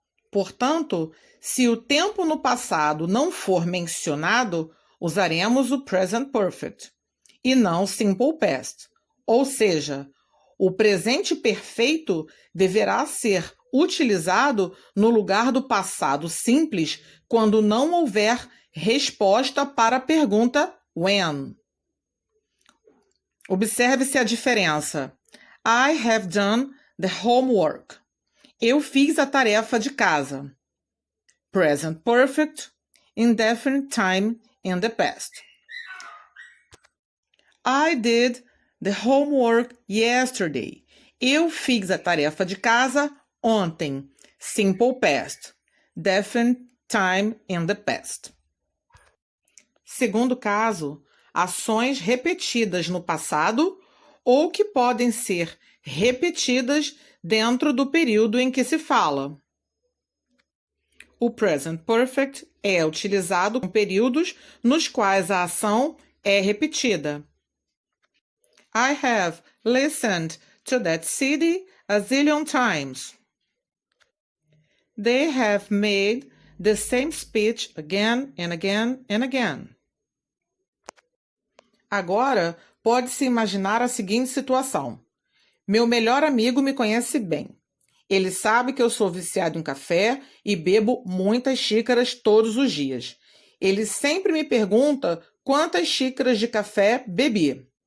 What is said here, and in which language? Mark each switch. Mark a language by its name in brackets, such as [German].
[Portuguese] Portanto, se o tempo no passado não for mencionado, usaremos o present perfect e não simple past. Ou seja, o presente perfeito deverá ser utilizado no lugar do passado simples quando não houver resposta para a pergunta when. Observe-se a diferença. [English] I have done the homework. [Portuguese] Eu fiz a tarefa de casa. [English] Present perfect, indefinite time in the past. I did the homework yesterday. [Portuguese] Eu fiz a tarefa de casa ontem. [English] Simple past, definite time in the past. [Portuguese] Segundo caso, ações repetidas no passado ou que podem ser repetidas dentro do período em que se fala. O present perfect é utilizado com períodos nos quais a ação é repetida. [English] I have listened to that CD a zillion times. They have made the same speech again and again and again. [Portuguese] Agora, pode-se imaginar a seguinte situação. Meu melhor amigo me conhece bem. Ele sabe que eu sou viciado em café e bebo muitas xícaras todos os dias. Ele sempre me pergunta quantas xícaras de café bebi.